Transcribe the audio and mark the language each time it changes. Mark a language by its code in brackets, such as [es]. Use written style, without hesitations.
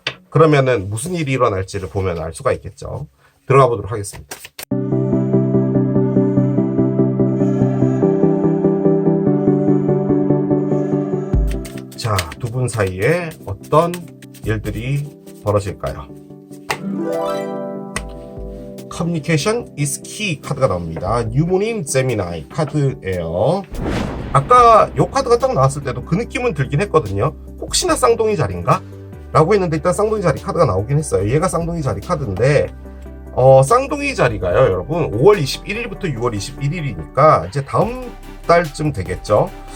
[ko] 그러면은 무슨 일이 일어날지를 보면 알 수가 있겠죠. 들어가 보도록 하겠습니다. 자, 두 분 사이에 어떤 일들이 벌어질까요? [en] Communication is key [ko] 카드가 나옵니다. 뉴문인 제미나이 카드예요. 아까 요 카드가 딱 나왔을 때도 그 느낌은 들긴 했거든요. 혹시나 쌍둥이 자리인가? 라고 했는데 일단 쌍둥이 자리 카드가 나오긴 했어요. 얘가 쌍둥이 자리 카드인데 쌍둥이 자리가요, 여러분 5월 21일부터 6월 21일이니까 이제 다음 달쯤 되겠죠.